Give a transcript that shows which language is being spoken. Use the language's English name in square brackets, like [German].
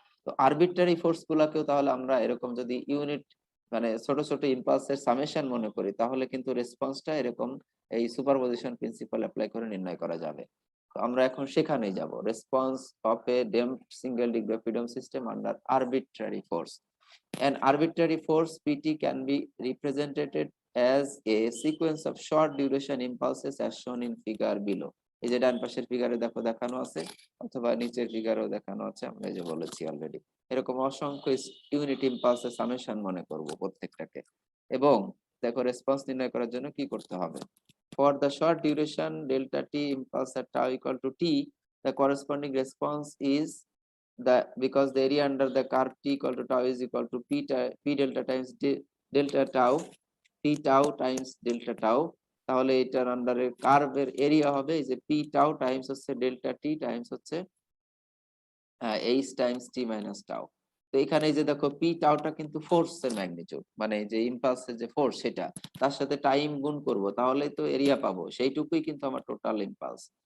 [Bangla] তো arbitrary force গুলাকেও তাহলে আমরা এরকম যদি ইউনিট মানে ছোট ছোট ইম্পালসের সামেশন মনে করি, তাহলে কিন্তু রেসপন্সটা এরকম এই সুপারপজিশন প্রিন্সিপাল অ্যাপ্লাই করে নির্ণয় করা যাবে। তো আমরা এখন সেখানেই যাব, [English] Response of a damped single degree of freedom system under arbitrary force. An arbitrary force Pt can be represented as a sequence of short duration impulses as shown in figure below। [Bangla] এই যে ডান পাশের ফিগারে দেখো দেখানো আছে, অথবা নিচের ফিগারেও দেখানো আছে, আমরা এই যে বলেছি অলরেডি, এরকম অসংখ্য ইউনিট ইম্পালসের সামেশন মনে করব প্রত্যেকটাকে, এবং দেখো রেসপন্স নির্ণয় করার জন্য কি করতে হবে। [English] For the short duration delta t impulse at tau equal to t, the corresponding response is because the area under the curve t equal to tau is equal to p delta times delta tau, p tau times delta tau, [Bangla] তাহলে এটার আন্ডারে কার্ভের area হবে এই যে p tau Times হচ্ছে delta t Times হচ্ছে h Times t minus tau। তো এখানে এই যে দেখো p টাউটা কিন্তু ফোর্সের ম্যাগনিটিউড, মানে যে ইম্পালসের যে ফোর্স সেটা, তার সাথে টাইম গুণ করব, তাহলেই তো এরিয়া পাবো, সেইটুকুই কিন্তু আমার টোটাল ইম্পালস।